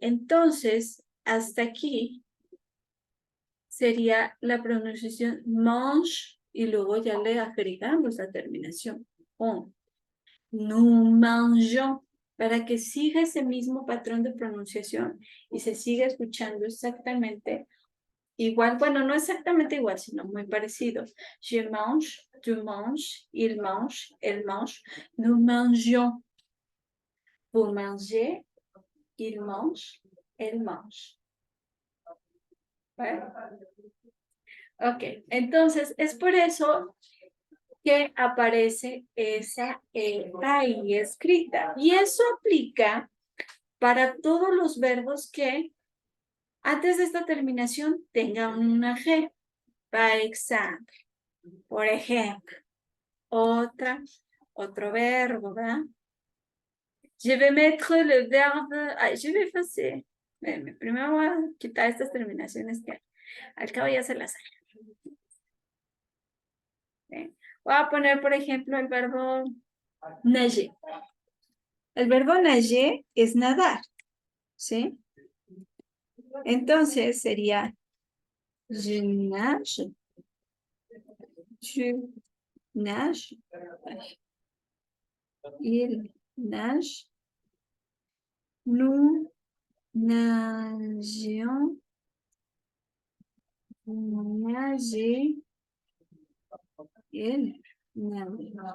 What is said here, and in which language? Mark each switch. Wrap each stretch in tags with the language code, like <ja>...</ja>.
<es>Entonces, hasta aquí sería la pronunciación mange y luego ya le agregamos la terminación on.</es> <fr>Nous mangeons,</fr> <es>para que siga ese mismo patrón de pronunciación y se siga escuchando exactamente igual, bueno, no exactamente igual, sino muy parecido.</es> <fr>Je mange, tu manges, il mange, elle mange, nous mangeons. Vous mangez, il mange, elle mange.</fr> <es>¿Vale? Ok, entonces es por eso que aparece esa E ahí escrita. Y eso aplica para todos los verbos que antes de esta terminación tengan una G. Por ejemplo, otro verbo, ¿verdad?</es> <fr>Je vais mettre le verbe, je vais effacer.</fr> <es>Primero voy a quitar estas terminaciones que al cabo ya se las hay. Voy a poner, por ejemplo, el verbo nager. El verbo nager es nadar, ¿sí? Entonces sería</es> <fr>je nage, tu nages, il nage,</fr> <es>nous nagions, vous nagez, il nage.</es>